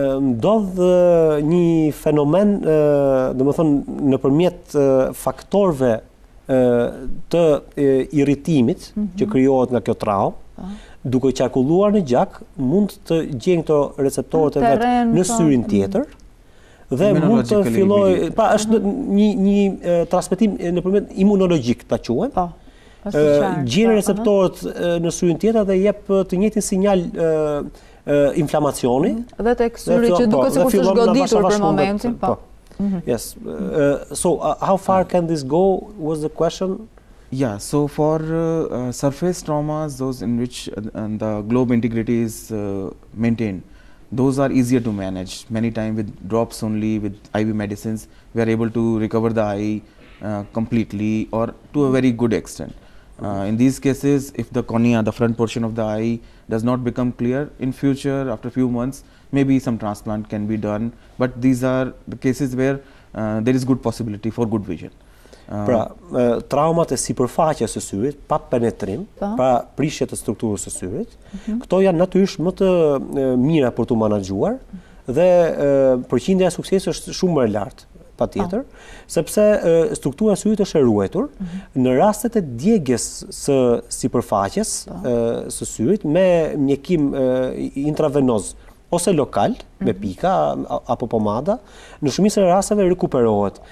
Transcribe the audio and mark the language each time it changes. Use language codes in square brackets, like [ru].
[sq] Ndodh një fenomen, domethënë nëpërmjet faktorëve të irritimit që krijohet nga kjo traumë, duke qarkulluar në gjak, mund të gjejnë këto receptorët e vet në syrin tjetër dhe mund të fillojë, pra është një transmetim nëpërmjet imunologjik ta quajmë. Gjen receptorët në syrin tjetër dhe jep të njëjtin sinjal inflamacioni. Dhe tek syri që duket sikur është goditur për momentin, po. [en] Yes. So how far can this go was the question? Yeah, so for surface traumas, those in which the globe integrity is maintained, those are easier to manage. Many times with drops only, with IV medicines, we are able to recover the eye completely or to a very good extent. In these cases, if the cornea, the front portion of the eye, does not become clear, in future, after few months, maybe some transplant can be done. But these are the cases where there is good possibility for good vision. [sq] Pra, traumat e sipërfaqes së syrit, pa penetrim, pa prishje të strukturës së syrit, këto janë natyrisht më të mira për të menaxhuar dhe përqindja e suksesit është shumë më e lartë. Patjetër, sepse struktura e syrit është e ruajtur në rastet e djegjes së sipërfaqes së syrit me mjekim intravenoz ose lokal me pika apo pomada, në shumicën e rasteve rekuperohet.